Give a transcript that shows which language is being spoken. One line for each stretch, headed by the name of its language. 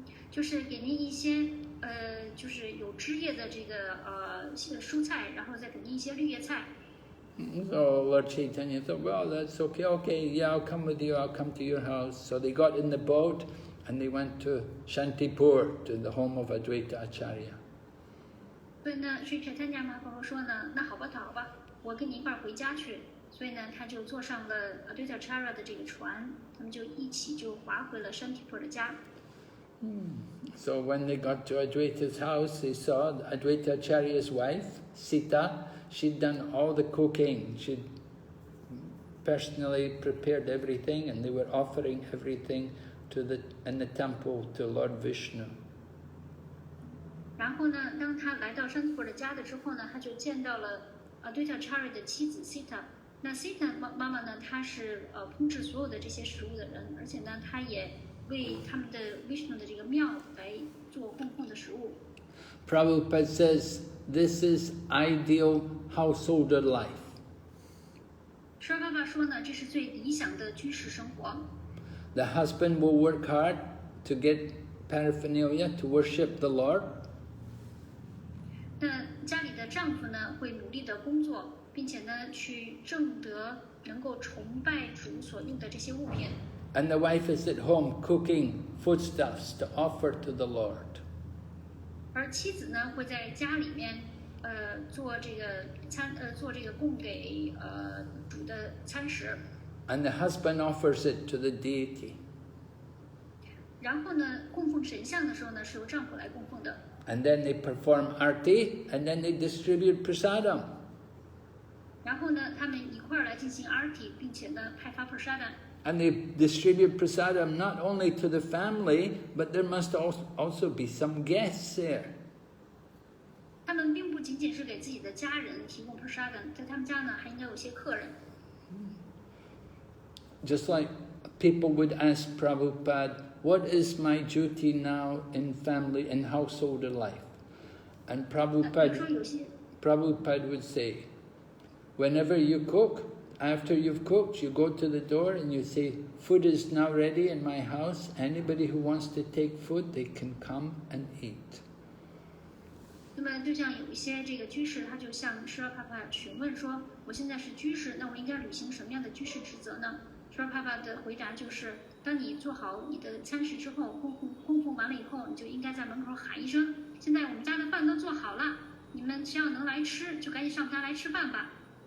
Chinese: 就是给您一些就是有枝叶的这个蔬菜，然后再给您一些绿叶菜。
English: So Lord Chaitanya thought, well, that's okay. Okay, yeah, I'll come with you. I'll come to your house. So they got in the boat and they went to Shantipur, to the home of Advaita Acharya.
Chinese: 所以呢，Sri Chaitanya Mahaprabhu 说呢，那好吧，好吧，我跟你一块儿回家去。所以呢，他就坐上了Advaita Acharya的这个船，他们就一起就划回了Shantipur的家。
English: So when they got to Advaita's house, they saw Advaita Acharya's wife, Sita. She'd done all the cooking. She'd personally prepared everything, and they were offering everything in the temple to Lord Vishnu.
Chinese: 然后呢，当他来到山陀的家的之后呢，他就见到了Adwaita Acharya的妻子 Sita。那 Sita 妈妈呢，她是烹制所有的这些食物的人，而且呢，她也为他们的 Vishnu 的这个庙来做供奉的食物。
English: Prabhupada says this is ideal householder life.
Chinese: 舍爸爸说呢，这是最理想的居士生活。
English: The husband will work hard to get paraphernalia to worship the Lord.
Chinese: 那家里的丈夫呢，会努力的工作，并且呢，去挣得能够崇拜主所用的这些物品。
English: And the wife is at home cooking foodstuffs to offer to the Lord.
Chinese: 而妻子呢，会在家里面，做这个供给主的餐食。
English: And the husband offers it to the deity.
Chinese: 然后呢，供奉神像的时候呢，是由丈夫来供奉的。
English: And then they perform arti, and then they distribute prasadam.
Chinese: 然后呢，他们一块儿来进行 arti， 并且呢，派发 prasadam。
English: And they distribute prasadam not only to the family, but there must also be some guests there.
Chinese: 他们并不仅仅是给自己的家人提供 prasadam， 在他们家呢，还应该有些客人。
English: Just like people would ask Prabhupada, what is my duty now in family and householder life? And Prabhupada would say, whenever you cook, after you've cooked, you go to the door and you say, food is now ready in my house. Anybody who wants to take food, they can come and eat.
Chinese: 那么，就像有一些这个居士，他就向舍帕帕询问说：“我现在是居士，那我应该履行什么样的居士职责呢？” 舍帕帕的回答就是：“当你做好你的餐食之后，供奉完了以后，你就应该在门口喊一声：‘现在我们家的饭都做好了，你们只要能来吃，就赶紧上我们家来吃饭吧。’